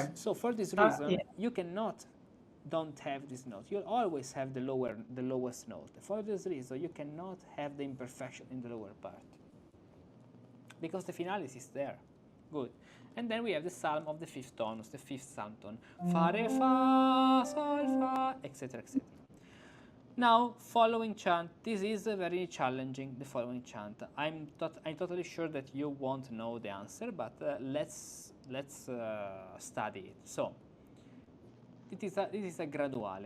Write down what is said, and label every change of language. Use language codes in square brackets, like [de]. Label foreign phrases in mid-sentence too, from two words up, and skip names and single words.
[en] So for this reason, you cannot don't have this note. You'll always have the lowest note. For this reason, you cannot have the imperfection in the lower part, because the finalis is there. Good. And then we have the psalm of the fifth tonus, the fifth psalm tone. Fa, re, fa, sol, fa, etc., etc. Now, following chant. This is very challenging, the following chant. I'm totally sure that you won't know the answer, but let's study it. So, this is a graduale.